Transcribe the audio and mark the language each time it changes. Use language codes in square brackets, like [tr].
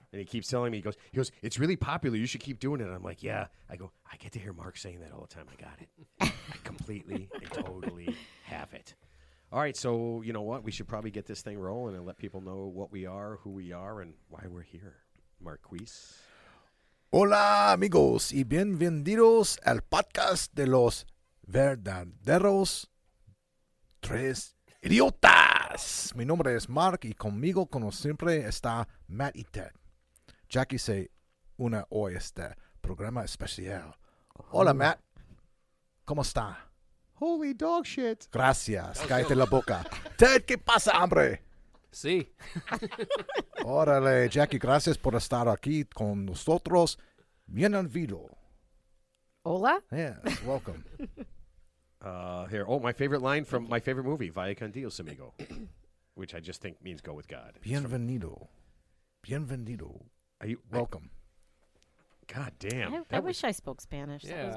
[en] And he keeps telling me, he goes, it's really popular. You should keep doing it. And I'm like, yeah. I go, I get to hear Mark saying that all the time. I got it. I completely and totally have it. All right, so you know what? We should probably get this thing rolling and let people know what we are, who we are, and why we're here. Marquise. [es] Hola, amigos, y bienvenidos al podcast de los verdaderos tres idiotas. Mi nombre es Mark y conmigo, como siempre, está Matt y Ted. Jackie se une hoy este programa especial. Hola, Matt. ¿Cómo está? [en] Holy dog shit. [es] Gracias. Cállate la boca. Ted, ¿qué pasa, hombre? Sí. Órale, Jackie, gracias por estar aquí con nosotros. Bienvenido. Hola? [en] Yes, welcome. My favorite line from my favorite movie, [es] Vaya con Dios, amigo, [en] which I just think means go with God. [es] Bienvenido. Bienvenido. [en] Are you Welcome. God damn. I wish I spoke Spanish. That was